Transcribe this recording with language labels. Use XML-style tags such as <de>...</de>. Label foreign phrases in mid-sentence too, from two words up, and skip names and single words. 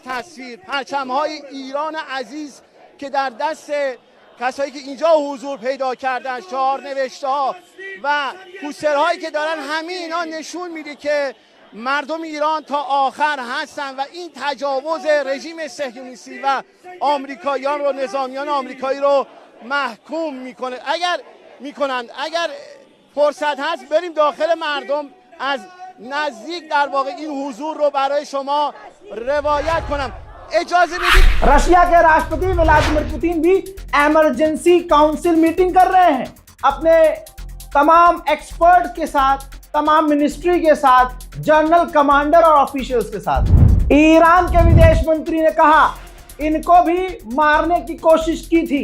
<fa>تصویر پرچم‌های ایران عزیز که در دست کسایی که اینجا حضور پیدا کردن، شعار نوشته‌ها و پوسترهایی که دارن، همه اینا نشون میده که مردم ایران تا آخر هستن و این تجاوز رژیم صهیونیستی و آمریکاییان رو، نظامیان آمریکایی رو محکوم میکنن. اگر فرصت هست بریم داخل مردم، از نزدیک در واقع این حضور رو برای شما روایت کنم. اجازه بدید.</fa> <hi>रशिया के राष्ट्रपति व्लादिमीर पुतिन भी</hi> <en>emergency council meeting</en> <hi>कर रहे हैं अपने तमाम एक्सपर्ट के साथ, तमाम मिनिस्ट्री के साथ,</hi> <en>general commander</en> <hi>और ऑफिशियल्स के साथ। ईरान के विदेश मंत्री ने कहा इनको भी मारने की कोशिश की थी।</hi>